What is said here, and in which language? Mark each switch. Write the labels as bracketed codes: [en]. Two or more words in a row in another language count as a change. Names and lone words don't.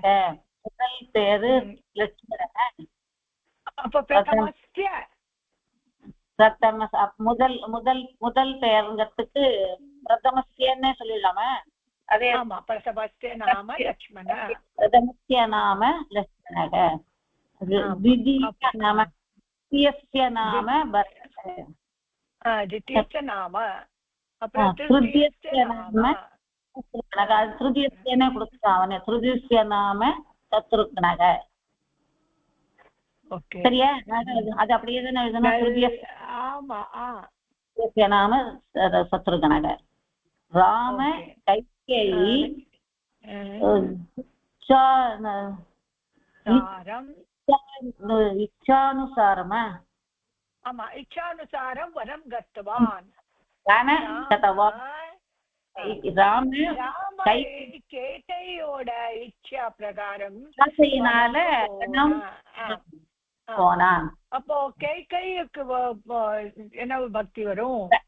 [ta] முதல் பேரு லக்ஷ்மணக. அப்ப பிரதமஸ்ய பிரதம முதல் முதல் முதல் பெயருங்கிறதுக்கு பிரதமஸ்யன்னே சொல்லிடலாமே. அதே [sa] ஆமா, प्रथमस्य नाम लक्ष्मण. प्रथमस्य नाम लक्ष्मणक. द्वितीय नाम तृतीयस्य नाम भरतः. द्वितीयस्य नाम तृतीयस्य नाम शत्रुघ्नः. [ta] तृतीयस्यने கொடுத்துட்டான். [sa] तृतीयस्य नाम शत्रुघ्नः. [ta] ஓகே, சரியா? அது அப்படியே தான எழுதணும். तृतीयस्य ஆமா. [sa] नाम शत्रुघ्नः. राम कैकेयी इच्छानुसारम्. ஆமா, इच्छानुसारम् वनम् गतवान्. [ta] கேட்டையோட இச்சா பிரகாரம் போனான். அப்போ கைகைக்கு என்ன பக்தி வரும்?